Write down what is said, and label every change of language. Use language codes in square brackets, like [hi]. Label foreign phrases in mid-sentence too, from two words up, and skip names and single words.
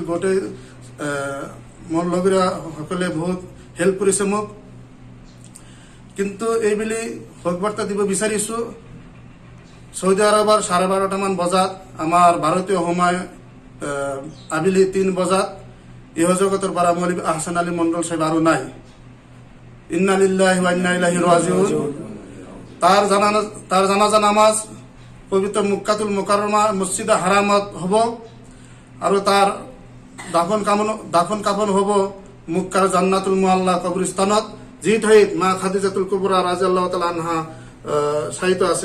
[as] গোটেই মোৰ লগৰীয়া সকলে বহুত হেল্প কৰিছে মোক। কিন্তু এইবুলি শোকবাৰ্তা দিব বিচাৰিছোঁ, সৌদি আৰবৰ 12:30মান বজাত আমাৰ ভাৰতীয় সময় আবেলি 3 বজাত ইহজগতৰ পৰা মৌলবী আহছান আলী মণ্ডল সাহেব আৰু নাই। [ar] إنا لله وإنا إليه راجعون. [as] তাৰ জানাজা নামাজ পবিত্ৰ মক্কাতুল মুকাৰৰমা মছজিদে হাৰামত হ'ব আৰু তাৰ দাফন কাফন হ'ব মক্কাৰ জান্নাতুল মুআল্লাহ কবৰস্থানত, যি ঠাইত মা খাদিজাতুল কুবৰা [ar] رضي الله تعالى عنها [as] শায়িত আছে।